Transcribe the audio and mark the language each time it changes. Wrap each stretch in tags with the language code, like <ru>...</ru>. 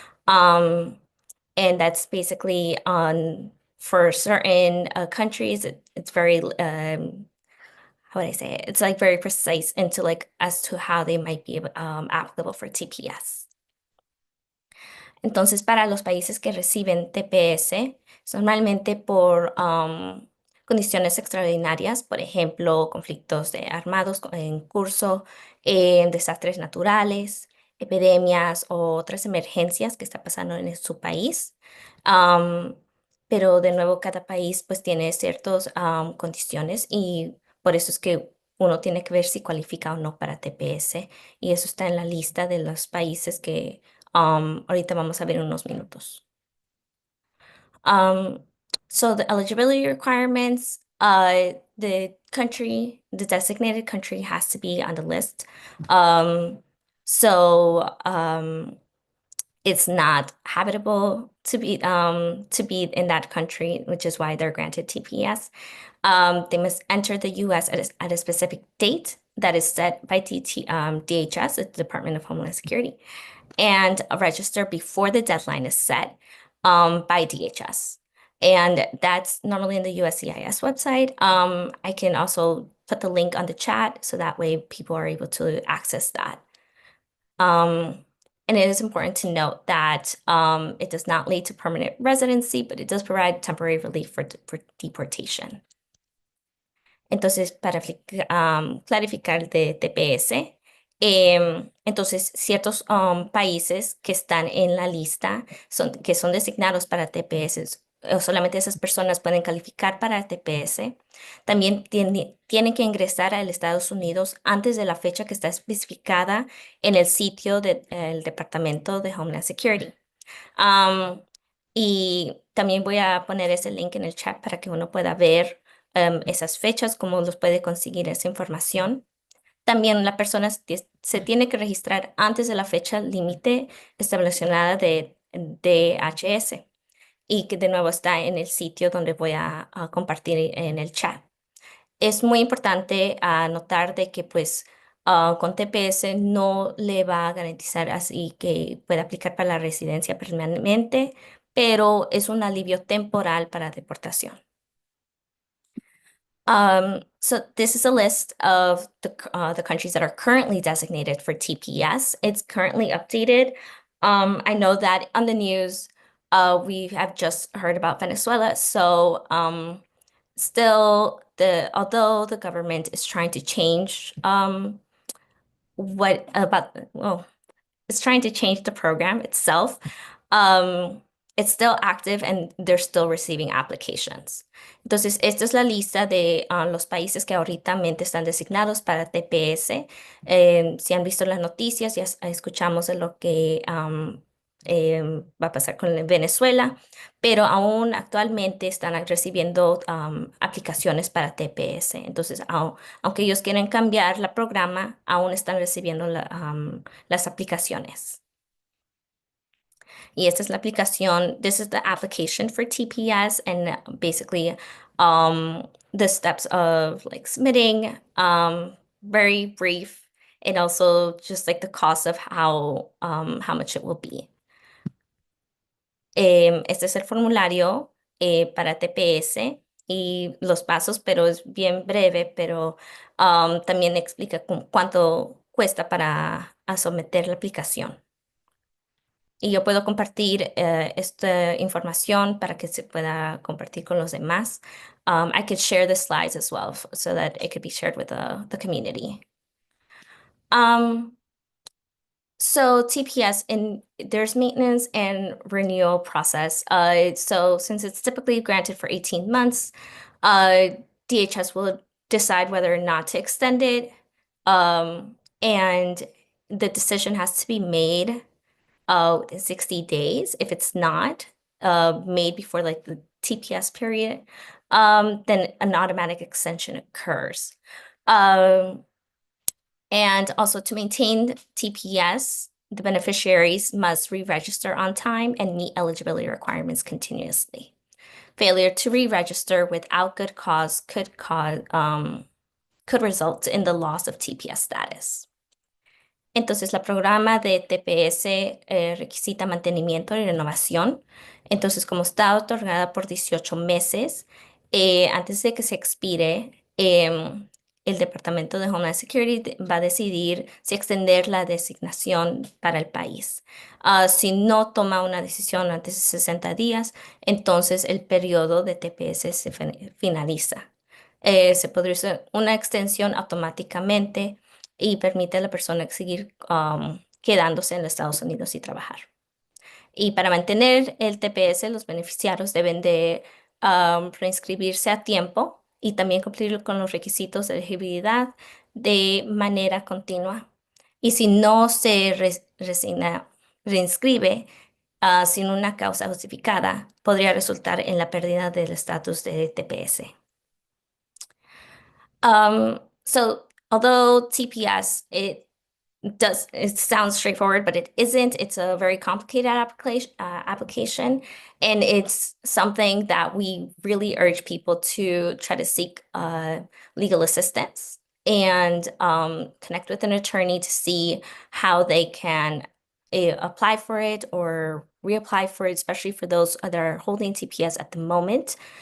<en>And that's basically for certain countries, it's very, how would I say it? It's like very precise into like as to how they might be applicable for TPS.</en> <es>Entonces, para los países que reciben TPS, normalmente por condiciones extraordinarias, por ejemplo, conflictos armados en curso, desastres naturales, epidemias o otras emergencias que está pasando en su país. Am, pero de nuevo, cada país pues tiene ciertas condiciones y por eso es que uno tiene que ver si cualifica o no para TPS y eso está en la lista de los países que ahorita vamos a ver en unos minutos.</es> <en>Um, so the eligibility requirements, the designated country has to be on the list. So it's not habitable to be in that country, which is why they're granted TPS. They must enter the U.S. at a specific date that is set by DHS, the Department of Homeland Security, and register before the deadline is set by DHS. And that's normally in the USCIS website. I can also put the link on the chat so that way people are able to access that. And it is important to note that it does not lead to permanent residency, but it does provide temporary relief for deportation.</en> <es>Entonces, para clarificar de TPS, entonces ciertos países que están en la lista que son designados para TPS, solamente esas personas pueden calificar para TPS. También tienen que ingresar a los Estados Unidos antes de la fecha que está especificada en el sitio del Departamento de Homeland Security. Y también voy a poner ese link en el chat para que uno pueda ver esas fechas, cómo los puede conseguir esa información. También la persona se tiene que registrar antes de la fecha límite establecida de DHS y que de nuevo está en el sitio donde voy a compartir en el chat. Es muy importante notar de que pues con TPS no le va a garantizar así que pueda aplicar para la residencia permanente, pero es un alivio temporal para deportación.</es> <en>So this is a list of the countries that are currently designated for TPS. It's currently updated. I know that on the news, we have just heard about Venezuela. So still, although the government is trying to change it's trying to change the program itself. It's still active and they're still receiving applications.</en> <es>Entonces, esta es la lista de los países que ahorita están designados para TPS. Si han visto las noticias, ya escuchamos de lo que va a pasar con Venezuela, pero aún actualmente están recibiendo aplicaciones para TPS. Entonces, aunque ellos quieren cambiar la programa, aún están recibiendo las aplicaciones. Y esta es la aplicación.</es> <en>This is the application for TPS and basically the steps of like submitting, very brief, and also just like the cost of how much it will be.</en> <es>Este es el formulario para TPS y los pasos, pero es bien breve, pero también explica cuánto cuesta para someter la aplicación. Y yo puedo compartir esta información para que se pueda compartir con los demás.</es> <en>I could share the slides as well so that it could be shared with the community. So TPS, there's maintenance and renewal process. So since it's typically granted for 18 months, DHS will decide whether or not to extend it. And the decision has to be made within 60 days. If it's not made before like the TPS period, then an automatic extension occurs. And also to maintain TPS, the beneficiaries must re-register on time and meet eligibility requirements continuously. Failure to re-register without good cause could result in the loss of TPS status.</en> <es>Entonces, la programa de TPS requisita mantenimiento y renovación. Entonces, como está otorgada por 18 meses, antes de que se expire, el Departamento de Homeland Security va a decidir si extender la designación para el país. Si no toma una decisión antes de 60 días, entonces el periodo de TPS se finaliza. Se podría hacer una extensión automáticamente y permite a la persona seguir quedándose en los Estados Unidos y trabajar. Y para mantener el TPS, los beneficiarios deben de reinscribirse a tiempo y también cumplir con los requisitos de elegibilidad de manera continua. Y si no se reinscribe sin una causa justificada, podría resultar en la pérdida del estatus de TPS.</es> <en>So although TPS, it sounds straightforward, but it isn't. It's a very complicated application, and it's something that we really urge people to try to seek legal assistance and connect with an attorney to see how they can apply for it or reapply for it, especially for those that are holding TPS at the moment.</en>